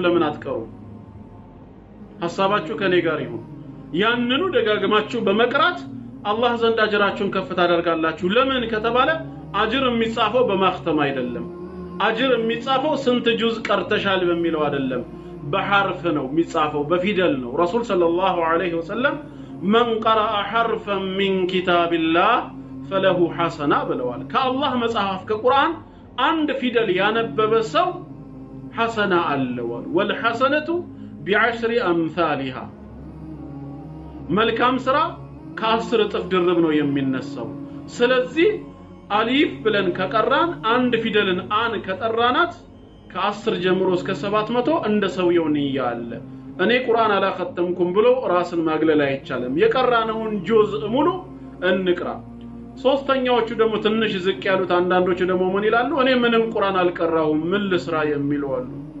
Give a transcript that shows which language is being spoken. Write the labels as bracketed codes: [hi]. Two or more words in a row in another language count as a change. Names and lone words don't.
[am] ለምን አትቀሩ ሐሳባችሁ ከኔ ጋር ይሁን ያንኑ ደጋግማችሁ በመቅራት አላህ ዘንድ አጅራችሁን ከፍ ታደርጋላችሁ ለምን ከተባለ አጅር የሚጻፈው በማختም አይደለም አጅር የሚጻፈው ስንት ጁዝ ቀርተሻል በሚለው አይደለም በሐርፍ ነው የሚጻፈው በፊደል ነው [ar] رسول صلى الله عليه وسلم من قرأ حرفا من كتاب الله فله حسنة [am] ብለዋል ከአላህ መጽሐፍ ከቁርአን አንድ ፊደል ያነበበ ሰው ሐሰና አለው [ar] والحسنة بعشر أمثالها [am] መልካም ስራ ከ10 እጥፍ ድርብ ነው የሚነሳው ስለዚህ አሊፍ ብለን ከቀራን አንድ ፊደልን አን ከጠራናት ከ10 ጀምሮ እስከ 700 እንደ ሰውየው ንያ አለ እኔ ቁርአን አላختምኩም ብሎ ራስን ማግለል አይቻልም የቀራነውን ጁዝ ሙሉ እንቅራ ሶስተኛዎቹ ደግሞ ትንሽ ዝቅ ያሉት አንዳንዶቹ ደግሞ ምን ይላሉ እኔ ምንም ቁርአን አልቀራሁም ምን ልስራ የሚሉ አሉ